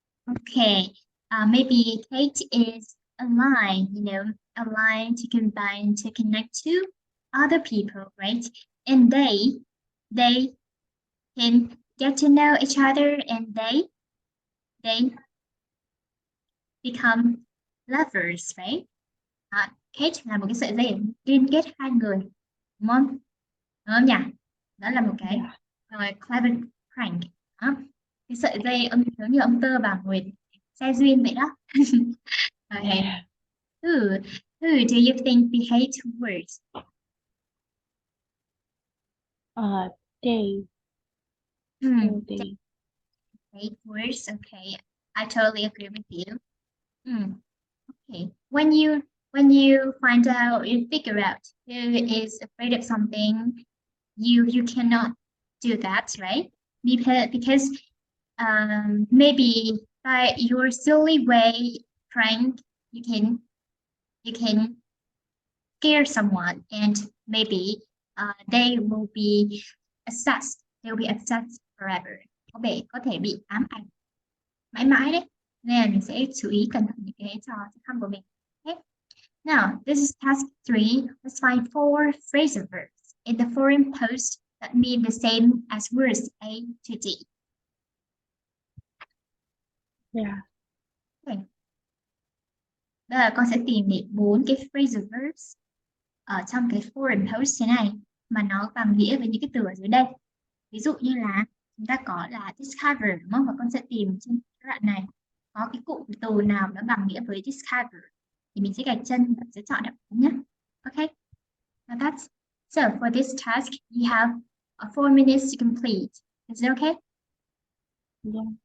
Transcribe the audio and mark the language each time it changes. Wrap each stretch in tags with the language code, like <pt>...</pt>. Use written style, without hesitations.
<en>Okay, maybe Kate is a line, a line to combine to connect to other people, right? And they can get to know each other, and they become lovers, right?</en> <vi>Kate là một cái sợi dây liên kết hai người, đúng không? Đúng không nhỉ? Đó là một cái</vi> <en>Yeah, clever prank. Đó.</en> <vi>Cái sợi dây giống như ông tơ bà Nguyệt, xe duyên vậy đó.</vi> <en>Okay. yeah. Who do you think behaves worse? Uh, they, Hmm, they they, behave worse. Okay, I totally agree with you. Hmm. Okay. When you find out, you figure out who is afraid of something, you cannot do that, right? Because maybe by your silly way prank, you can scare someone and maybe they will be obsessed forever.</en> <vi>Có thể bị ám ảnh mãi mãi đấy. Nên là mình sẽ chú ý cẩn thận những cái trò khăm của mình.</vi> <en>Okay. Now, this is task 3. Let's find 4 phrasal verbs in the foreign post that mean the same as words A to D. yeah, Okay.</en> <vi>Bây giờ con sẽ tìm để 4 cái phrasal verbs ở trong cái foreign post thế này mà nó bằng nghĩa với những cái từ ở dưới đây. Ví dụ như là chúng ta có là discover đúng không? Và con sẽ tìm trên cái đoạn này có cái cụm từ nào nó bằng nghĩa với discover thì mình sẽ gạch chân và sẽ chọn đáp án nhé.</vi> <en>Okay. Now that's so for this task you have 4 minutes to complete. Is it okay? yeah.</en>